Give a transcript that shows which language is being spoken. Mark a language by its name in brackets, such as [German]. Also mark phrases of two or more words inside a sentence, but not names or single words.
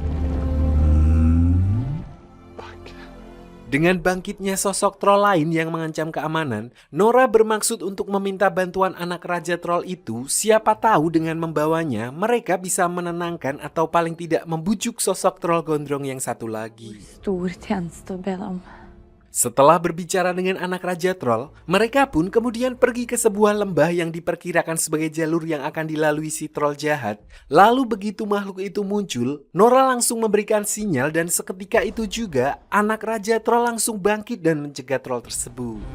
[Indonesian] Dengan bangkitnya sosok troll lain yang mengancam keamanan, Nora bermaksud untuk meminta bantuan anak Raja Troll itu. Siapa tahu dengan membawanya, mereka bisa menenangkan atau paling tidak membujuk sosok troll gondrong yang satu lagi. [Norwegian] Stor tjeneste å be deg om. [Indonesian] Setelah berbicara dengan anak Raja Troll, mereka pun kemudian pergi ke sebuah lembah yang diperkirakan sebagai jalur yang akan dilalui si troll jahat. Lalu begitu makhluk itu muncul, Nora langsung memberikan sinyal dan seketika itu juga anak Raja Troll langsung bangkit dan mencegah troll tersebut.